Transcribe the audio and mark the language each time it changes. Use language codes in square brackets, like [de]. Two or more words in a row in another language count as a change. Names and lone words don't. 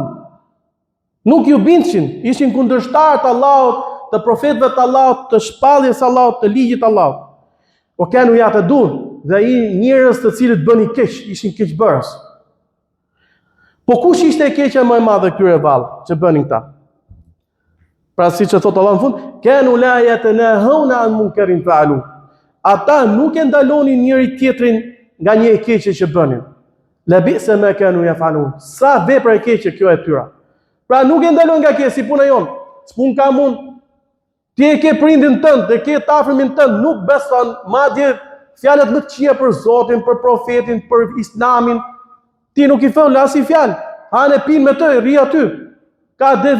[sq] Nuk ju bindshin, ishin kundërshtar të Allahut, të profetëve të Allahut, të shpalljes Allahut, të ligjit Allahut. [ar] وكانوا يعتدون, [sq] dhe njerëz të cilët bënin keq, ishin keqbërës. Po kush ishte e keqja më e madhe këtyre vallë që bënin këta? Pra siç e thot Allah në fund, [ar] كانوا لا يتناهون عن منكر فعلوه. [sq] Ata nuk e ndalonin njëri tjetrin nga një e keqe që bënin. [ar] لبئس ما كانوا يفعلون. [sq] Sa vepra e keqe kjo e tyra. Pra nuk e ndalon nga kjo si puna jon. S'pun kam unë. Ti e ke prindin tënd, e ke të afërmin tënd, nuk beson madje fjalët më të këqija për Zotin, për profetin, për Islamin. Ti nuk i thon as i fjalë. Hanë pin me të, rri aty.